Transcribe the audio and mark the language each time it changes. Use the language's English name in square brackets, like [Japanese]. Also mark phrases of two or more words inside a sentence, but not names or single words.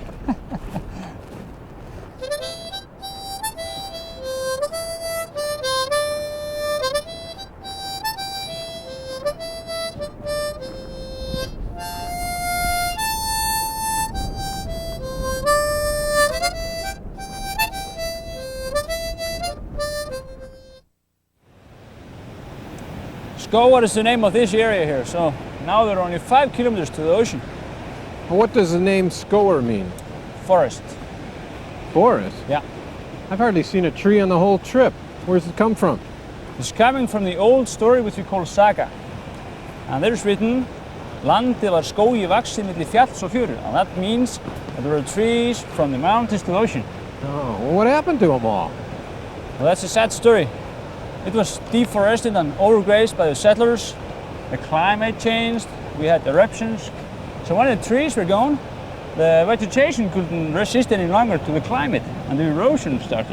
[English] Skógar is the name of this area here, so now they're only 5 kilometers to the ocean. Well, what does the name Skógar mean? Forest. Forest? Yeah. I've hardly seen a tree on the whole trip. Where's it come from? It's coming from the old story which we call saga. And there's written, [Icelandic] Landið var skógi vaxið milli fjalls og fjöru. [English] And that means that there are trees from the mountains to the ocean. Oh, well, what happened to them all? Well, that's a sad story. It was deforested and overgrazed by the settlers. The climate changed, we had eruptions. So when the trees were gone, the vegetation couldn't resist any longer to the climate and the erosion started.